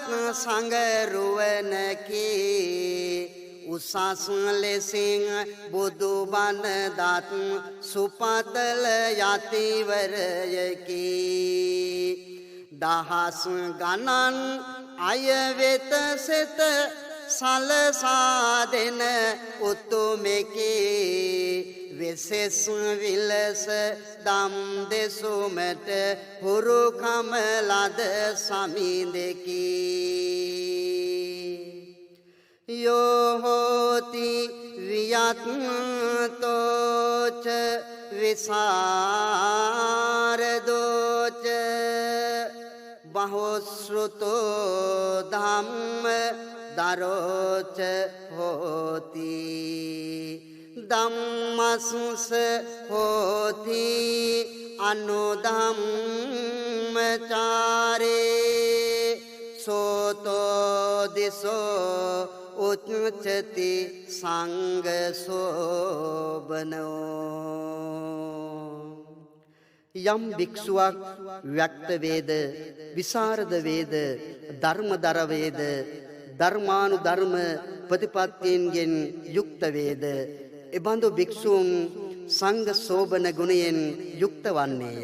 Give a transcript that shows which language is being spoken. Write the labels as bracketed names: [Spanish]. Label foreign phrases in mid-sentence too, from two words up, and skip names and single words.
[Sinhala] සංගරුවනකේ උසස් ලෙසින් බුදු බණ දත් සුපතල යතිවරයකි දහස් ගණන් අය වෙත සෙත සලසා දෙන උතුමෙකි විශේෂ විලස දම් දෙසුමට හුරුකම ලද සමිඳෙකි [Pali] यो होति वियत्तोच विसारदोच बहुश्रुतो धम्म दरोच होति धम्मसुस होति अनुधम्मचारे සෝතෝ දිසෝ උච්චති සංඝ සෝබනෝ. [Sinhala] යම් භික්ෂුවක් ව්‍යක්ත වේද, විසරද වේද, ධර්මදර වේද, ධර්මානුධර්ම ප්‍රතිපත්තියෙන් යුක්ත වේද, එබඳු භික්ෂුන් සංඝ සෝබන ගුණයෙන් යුක්ත වන්නේය.